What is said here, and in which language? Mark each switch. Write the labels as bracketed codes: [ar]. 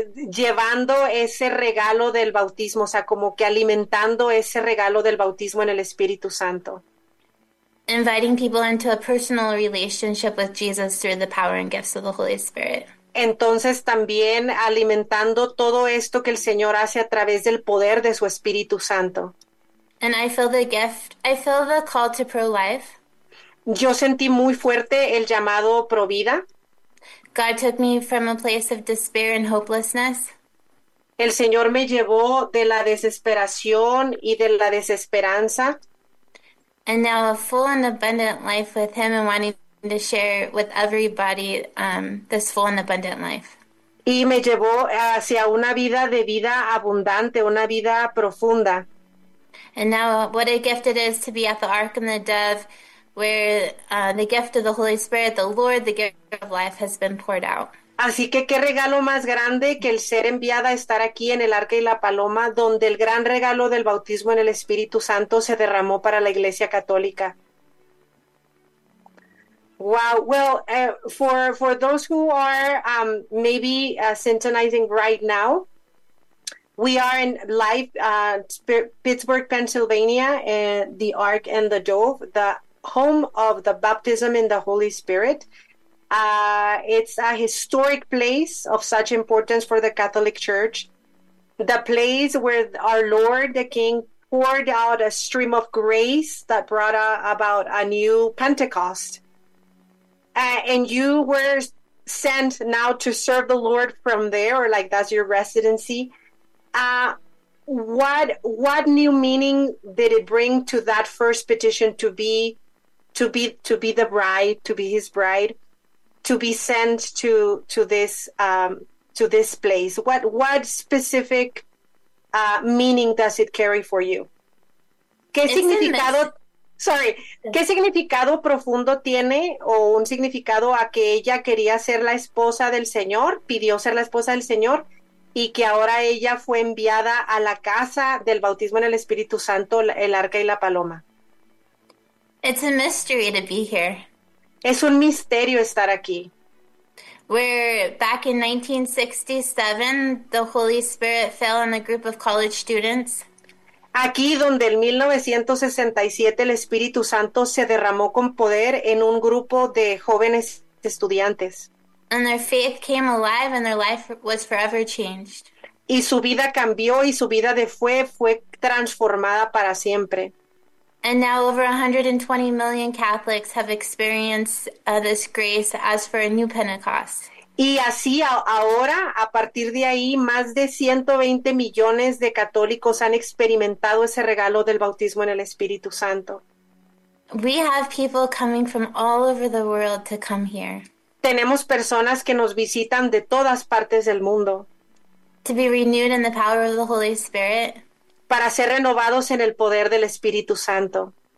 [es] Llevando ese regalo del bautismo, o sea, como que alimentando ese regalo del bautismo en el Espíritu Santo. [en] Inviting people into a personal relationship with Jesus through the power and gifts of the Holy Spirit. [es] Entonces también alimentando todo esto que el Señor hace a través del poder de su Espíritu Santo. [en] And I feel the call to pro-life. [es] Yo sentí muy fuerte el llamado Provida. [en] God took me from a place of despair and hopelessness. [es] El Señor me llevó de la desesperación y de la desesperanza. [en] And now a full and abundant life with him and wanting to share with everybody this full and abundant life. [es] Y me llevó hacia una vida de vida abundante, una vida profunda. [en] And now what a gift it is to be at the Ark and the Dove, where the gift of the Holy Spirit, the Lord, the giver of life, has been poured out. [es] Así que qué regalo más grande que el ser enviada a estar aquí en el Arca y la Paloma, donde el gran regalo del bautismo en el Espíritu Santo se derramó para la Iglesia Católica. [en] Wow. Well, for those who are maybe syntonizing right now, we are in live Pittsburgh, Pennsylvania, and the Ark and the Dove, the home of the baptism in the Holy Spirit. It's a historic place of such importance for the Catholic Church, the place where our Lord, the King, poured out a stream of grace that brought about a new Pentecost. And you were sent now to serve the Lord from there, or like that's your residency. What new meaning did it bring to that first petition to be the bride, to be his bride, to be sent to this place? What specific meaning does it carry for you? [es] ¿Qué significado? [en] Sorry, [es] ¿qué significado profundo tiene o un significado a que ella quería ser la esposa del Señor, pidió ser la esposa del Señor y que ahora ella fue enviada a la casa del bautismo en el Espíritu Santo, el arca y la paloma? [en] It's a mystery to be here. [es] Es un misterio estar aquí. [en] Where back in 1967, the Holy Spirit fell on a group of college students. [es] Aquí donde en 1967 el Espíritu Santo se derramó con poder en un grupo de jóvenes estudiantes. [en] And their faith came alive and their life was forever changed. [es] Y su vida cambió y su vida de fue transformada para siempre. [en] And now over 120 million Catholics have experienced this grace as for a new Pentecost. [es] Y así ahora, a partir de ahí, más de 120 millones de católicos han experimentado ese regalo del bautismo en el Espíritu Santo. [en] We have people coming from all over the world to come here. [es] Tenemos personas que nos visitan de todas partes del mundo [en] To be renewed in the power of the Holy Spirit. [es] para ser renovados en el poder del Espíritu Santo.